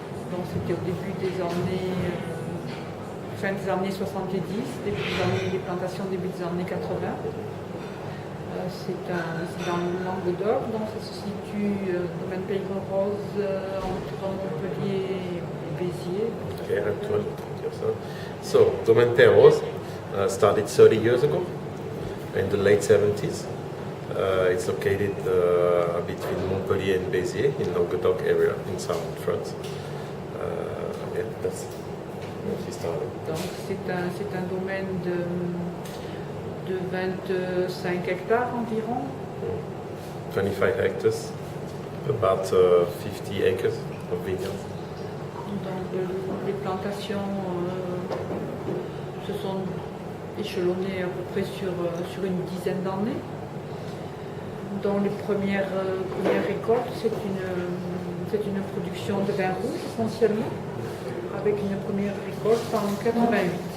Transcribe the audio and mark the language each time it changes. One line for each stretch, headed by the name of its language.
French: Donc c'était au début des années, fin des années 70, début des plantations début des années 80. C'est dans le Languedoc, donc ça se situe domaine Pays-Rose entre Montpellier et Béziers.
English: Okay, I have to
French: dire ça.
English: So, Domaine Peyre-Rose started 30 years ago, in the late 70s. It's located between Montpellier and Béziers in Languedoc area in southern France. Yeah, that's where he started.
French: Donc c'est un domaine de 25 hectares environ.
English: 25 hectares, about 50 acres of vineyards.
French: Donc les plantations se sont échelonnées à peu près sur une dizaine d'années. Dont les premières récoltes, c'est une production de vin rouge essentiellement, avec une première récolte en 88.